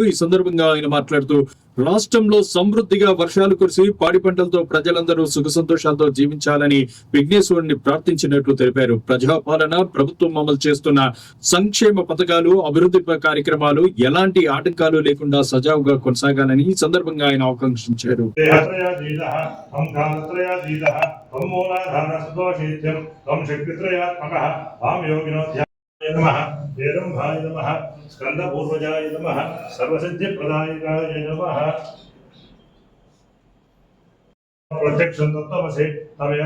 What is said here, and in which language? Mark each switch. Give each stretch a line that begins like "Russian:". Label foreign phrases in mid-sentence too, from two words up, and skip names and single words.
Telugu: ఈ సందర్భంగా ఆయన మాట్లాడుతూ రాష్ట్రంలో సమృద్ధిగా వర్షాలు కురిసి పాడి పంటలతో ప్రజలందరూ సుఖ సంతోషాలతో జీవించాలని విఘ్నేశ్వరుని ప్రార్థించినట్లు తెలిపారు. ప్రజాపాలన, ప్రభుత్వం అమలు చేస్తున్న సంక్షేమ పథకాలు, అభివృద్ధి కార్యక్రమాలు ఎలాంటి ఆటంకాలు లేకుండా సజావుగా కొనసాగాలని ఈ సందర్భంగా ఆయన ఆకాంక్షించారు.
Sanskrit: वेदंभाय नमः स्कंदपूर्वजाय नमः सर्वसिद्धिप्रदायकाय नमः प्रत्यक्षं तत्त्वमसि तमेव